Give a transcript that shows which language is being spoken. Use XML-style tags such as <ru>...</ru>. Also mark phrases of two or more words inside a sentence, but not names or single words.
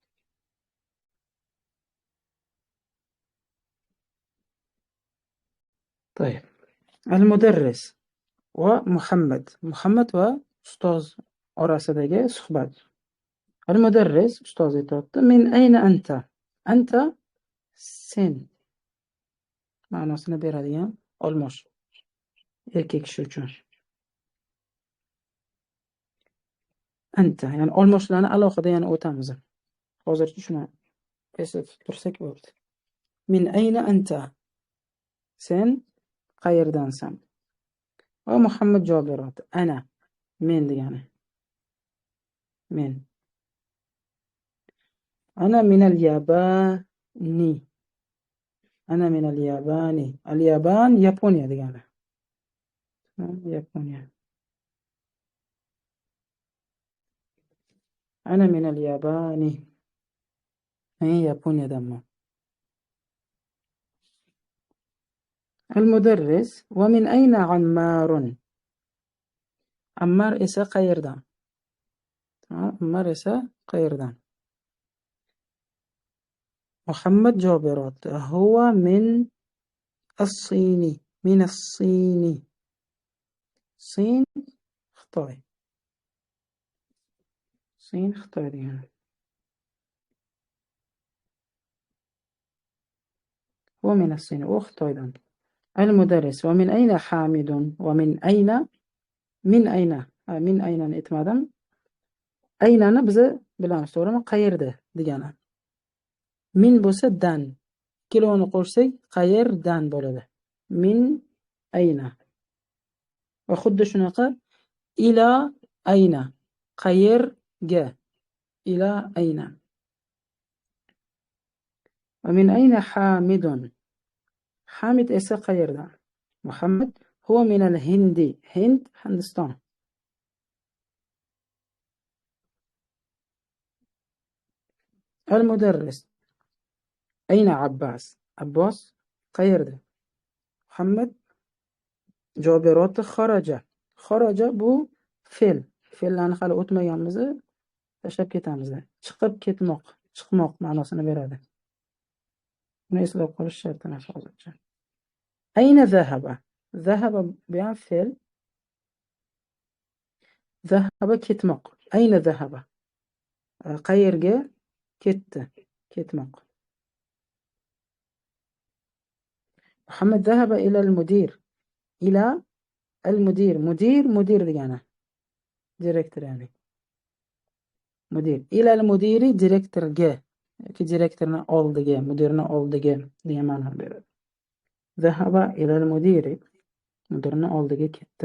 <ar>طيب. المدرس ومحمد.</ar> <uz>Muhammad va ustoz orasidagi suhbat. Al-mudarris ustoz aytibdi:</uz> <ar>"من أين أنت?"</ar> <uz>Anta sen ma'nosini beradigan olmosh. Erkak kishi uchun. Anta, ya'ni olmoshlarni alohida yana o'tamiz. Hozircha shuni esda tutib tursak bo'ldi.</uz> <ar>من أين أنت?</ar> <uz>Sen qayerdansan? Va Muhammad javob beradi: Ana, men degani. Men.</uz> <ar>أنا من اليابان. أنا من اليابان.</ar> <uz>Al-Yaban Yaponiya degani.</uz> <ar>Yaponiya. أنا من اليابان.</ar> <uz>Men Yaponiyadanman.</uz> <ar>المدرس ومن أين عمار?</ar> <uz>Ammar esa qayerdan? Ammar esa qayerdan? Muhammad javob beradi:</uz> <ar>هو من الصين. من الصين.</ar> <uz>Sin Xitoy. Sin Xitoy degani.</uz> <ar>هو من الصين.</ar> <uz>U Xitoydan.</uz> <ar>المدرس ومن أين حامد؟ ومن أين? من أين.</ar> <uz>Min aynani aytmadim. Aynani biz bilamiz, to'g'rimi? Qayerda degani. Min bo'lsa dan. Ikkalovini qo'shsak qayerdan bo'ladi.</uz> <ar>من أين.</ar> <uz>Va xuddi shunaqa</uz> <ar>إلى أين. Qayerga. إلى أين. ومن أين حامد.</ar> <uz>Hamid esa qayerdan?</uz> <ar>محمد هو من الهند. Hind, Hindiston. المدرس أين عباس؟</ar> <uz>عباس qayerda? Muhammad javob kharaja. Kharaja bu fe'l. Fe'llarni hali o'tmaganmiz, tashlab ketamiz. Chiqib ketmoq, chiqmoq ma'nosini beradi. Buni eslab qolish shart emas hozircha.</uz> <ar>أين ذهب?</ar> <uz>Zahaba bu ham fe'l. Zahaba ketmoq.</uz> <ar>أين ذهب?</ar> <uz>Qayerga ketdi? Ketmoq.</uz> <ar>محمد ذهب إلى المدير. إلى المدير.</ar> <uz>Mudir degani. Direktor ya'ni. Mudir.</uz> <ar>إلى المدير</ar> <uz>direktorga yoki direktorni oldiga, mudirni oldiga degan ma'no beradi.</uz> <ar>ذهب إلى المدير.</ar> <uz>Mudirni oldiga ketdi.</uz>